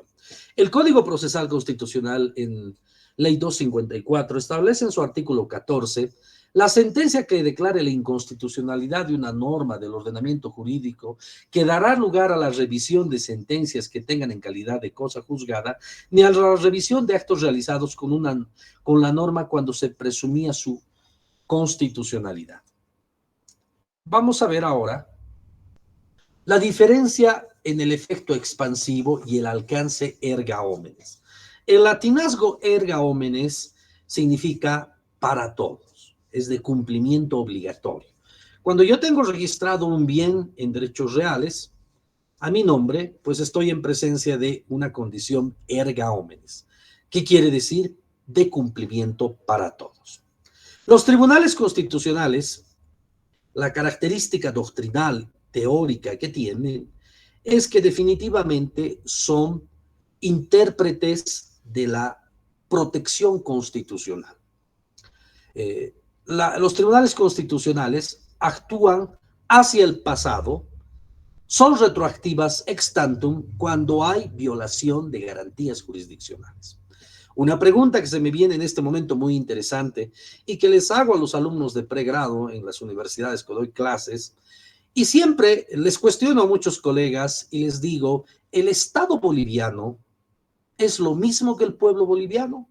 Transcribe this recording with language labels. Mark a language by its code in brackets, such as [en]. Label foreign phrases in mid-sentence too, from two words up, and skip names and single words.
[es] El Código Procesal Constitucional en Ley 254 establece en su artículo 14 la sentencia que declare la inconstitucionalidad de una norma del ordenamiento jurídico que dará lugar a la revisión de sentencias que tengan en calidad de cosa juzgada, ni a la revisión de actos realizados con la norma cuando se presumía su constitucionalidad. Vamos a ver ahora la diferencia en el efecto expansivo y el alcance [la] erga omnes. [es] El latinazgo [la] erga omnes [es] significa para todos, es de cumplimiento obligatorio. Cuando yo tengo registrado un bien en derechos reales, a mi nombre, pues estoy en presencia de una condición [la] erga omnes. [es] ¿Qué quiere decir? De cumplimiento para todos. Los tribunales constitucionales, la característica doctrinal, teórica que tienen, es que definitivamente son intérpretes de la protección constitucional. Los tribunales constitucionales actúan hacia el pasado, son retroactivas [la] ex tantum [es] cuando hay violación de garantías jurisdiccionales. Una pregunta que se me viene en este momento muy interesante y que les hago a los alumnos de pregrado en las universidades que doy clases, y siempre les cuestiono a muchos colegas y les digo, ¿el Estado boliviano es lo mismo que el pueblo boliviano?